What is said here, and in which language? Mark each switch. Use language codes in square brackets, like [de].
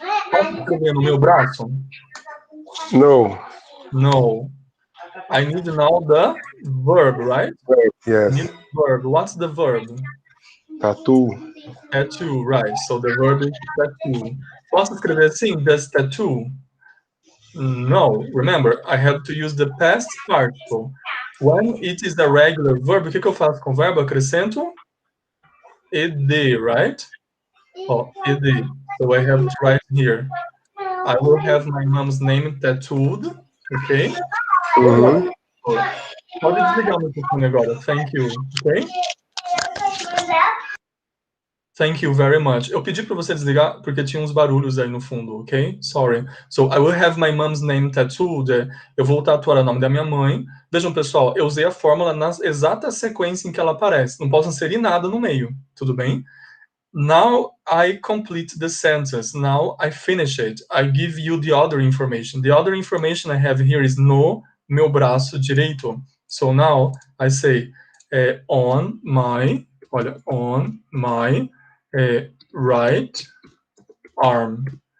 [pt] Posso escrever no meu braço? [en] No. No. I need now the verb, right? Yes. Need verb. What's the verb? Tattoo. Tattoo, right. So the verb is tattoo. [pt] Posso escrever assim, [en] does tattoo? No. Remember, I have to use the past participle. When it is a regular verb, [pt] o que eu faço com o verbo? [en] Acrescento ed, right? Oh, ed. So I have to write here. I will have my mom's name tattooed, ok? Uhum. [pt] Pode desligar o microfone agora. [en] Thank you, ok? Thank you very much. [pt] Eu pedi para você desligar porque tinha uns barulhos aí no fundo, ok? [en] Sorry. So, I will have my mom's name tattooed. [pt] Eu vou tatuar o nome da minha mãe. Vejam, pessoal, eu usei a fórmula na exata sequência em que ela aparece. Não posso inserir nada no meio, tudo bem? [en] Now I complete the sentence. Now I finish it. I give you the other information. The other information I have here is [pt] no meu braço direito. [en] So now I say on my, olha, on my right arm.